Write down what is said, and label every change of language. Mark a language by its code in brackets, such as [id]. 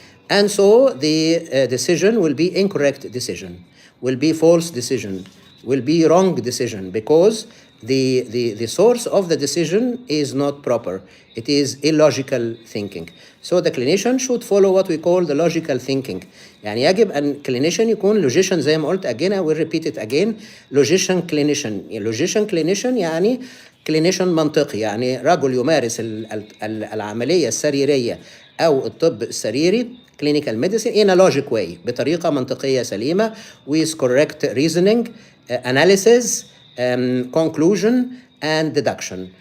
[en] And so the decision will be incorrect decision, will be false decision, will be wrong decision, because the source of the decision is not proper. It is illogical thinking. So the clinician should follow what we call the logical thinking. [ar] يعني يجب أن clinician يكون logician زي ما قلت. [en] Again I will repeat it again. Logician clinician. Logician clinician [ar] يعني clinician منطقي، يعني رجل يمارس العملية السريرية أو الطب السريري [en] clinical medicine in a logic way، [ar] بطريقة منطقية سليمة [en] with correct reasoning, analysis, conclusion and deduction.